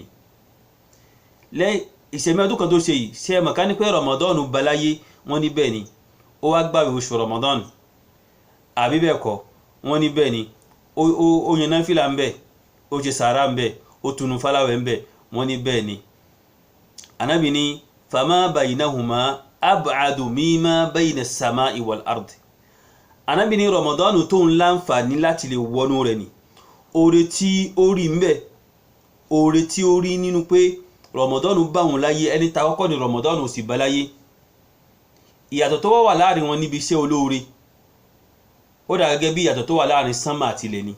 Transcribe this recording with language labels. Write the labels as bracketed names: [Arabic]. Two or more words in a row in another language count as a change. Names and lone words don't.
[Yoruba] Lẹ́yìn ìṣẹ̀mí ọdún kan tó ṣe yìí, ṣe mọ̀ ká ní pé Ramadan baláyé? Wọ́n ní bẹ́ẹ̀ ni. Ó wá gbààwẹ̀ oṣù Ramadan àbí bẹ́ẹ̀ kọ́? Wọ́n ní bẹ́ẹ̀ ni. Ó yan náfìlà ń bẹ̀, ó ṣe sàárà ń bẹ̀, ó tunu fáláwẹ̀ ń bẹ̀. Wọ́n ní bẹ́ẹ̀ ni. Ànábì ní [Arabic] فما بينهما أبعد مما بين السماء والأرض. [Yoruba] Ànábì ní Ramadan tó ń láǹfààní láti lè wọnú rẹ̀ ni oore tí ó rí ń bẹ̀, oore tí ó rí nínú pé Ramadan bá wọn láyé, ẹni ta kọ́kọ́ ni Ramadan ò sì bá láyé. Ìyàtọ̀ tó wà láàrin wọn níbi iṣẹ́ olóore ó dà gẹ́gẹ́ bí ìyàtọ̀ tó wà láàrin sánmà àti ilẹ̀ ni.